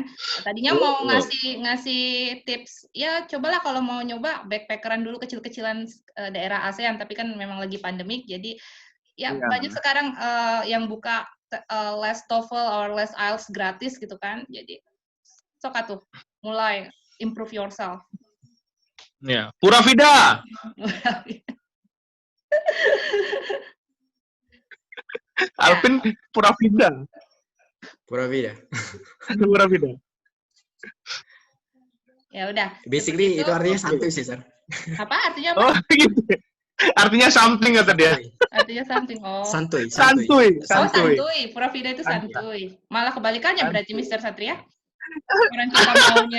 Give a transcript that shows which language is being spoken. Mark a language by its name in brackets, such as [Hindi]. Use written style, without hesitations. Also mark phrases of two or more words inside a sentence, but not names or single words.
[Indonesian] Tadinya mau ngasih tips, ya cobalah kalau mau nyoba backpackeran dulu kecil-kecilan daerah ASEAN, tapi kan memang lagi pandemik, jadi banyak sekarang yang buka les TOEFL or les IELTS gratis gitu kan. Jadi [Sundanese] sok atuh [Indonesian] mulai [English] improve yourself. [Spanish] Ya, Pura Vida. Alvin Pura Vida. Pura Vida. Pura Vida. [Indonesian] Ya udah. Basically itu artinya santuy sih, Sir. Apa artinya apa? Oh, gitu. Artinya something kata dia. Artinya something. Oh. Santuy. Oh, santuy. [Spanish] Pura Vida [Indonesian] itu santuy. Malah kebalikannya berarti Mr. Satria. Orang kita maunya.